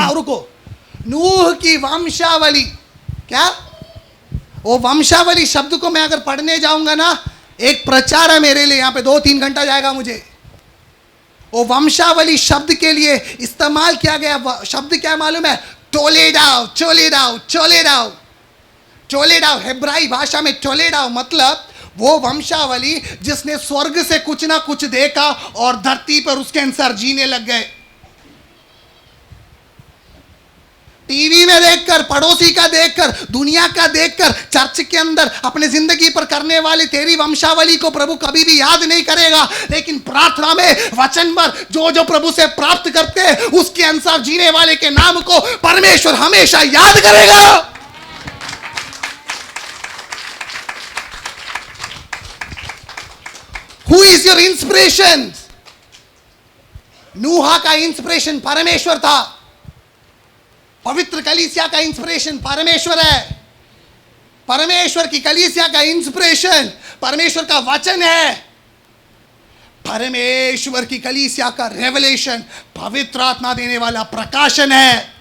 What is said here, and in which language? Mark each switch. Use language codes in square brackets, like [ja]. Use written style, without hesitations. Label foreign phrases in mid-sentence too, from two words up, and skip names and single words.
[hi] रुको, नूह की वंशावली। क्या वो वंशावली शब्द को मैं अगर पढ़ने जाऊंगा ना, एक प्रचार है मेरे लिए, यहां पे 2-3 घंटा जाएगा मुझे। वो वंशावली शब्द के लिए इस्तेमाल किया गया शब्द क्या मालूम है? टोलेडाव, चोलेडाव, चोलेडाव, टोलेडाव। हेब्राई भाषा में टोलेडाव मतलब वो वंशावली जिसने स्वर्ग से कुछ ना कुछ देखा और धरती पर उसके अनुसार जीने लग गए। टीवी में देखकर, पड़ोसी का देखकर, दुनिया का देखकर, चर्च के अंदर अपने जिंदगी पर करने वाली तेरी वंशावली को प्रभु कभी भी याद नहीं करेगा। लेकिन प्रार्थना में वचन पर जो जो प्रभु से प्राप्त करते हैं, उसके अनुसार जीने वाले के नाम को परमेश्वर हमेशा याद करेगा। [en] Who is your inspiration? [hi] नूहा का इंस्पिरेशन परमेश्वर था। पवित्र कलीसिया का इंस्पिरेशन परमेश्वर है। परमेश्वर की कलीसिया का इंस्पिरेशन परमेश्वर का वचन है। परमेश्वर की कलीसिया का रेवलेशन पवित्र आत्मा देने वाला प्रकाशन है।